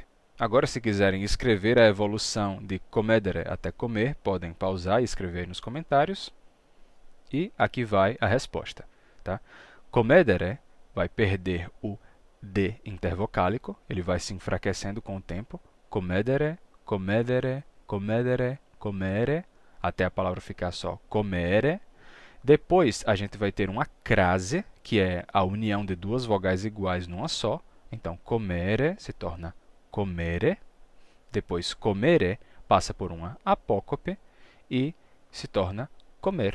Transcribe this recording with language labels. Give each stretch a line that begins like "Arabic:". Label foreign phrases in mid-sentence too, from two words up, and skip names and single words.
Portuguese: Agora, se quiserem escrever a evolução de comedere até comer, podem pausar e escrever nos comentários. E aqui vai a resposta. Tá? Comedere vai perder o D intervocálico, ele vai se enfraquecendo com o tempo.
Latin: Comedere, comedere, comedere, comere,
Portuguese: até a palavra ficar só comere. Depois, a gente vai ter uma crase, que é a união de duas vogais iguais numa só. Então, comere se torna comere. Depois, comere passa por uma apócope e se torna comer.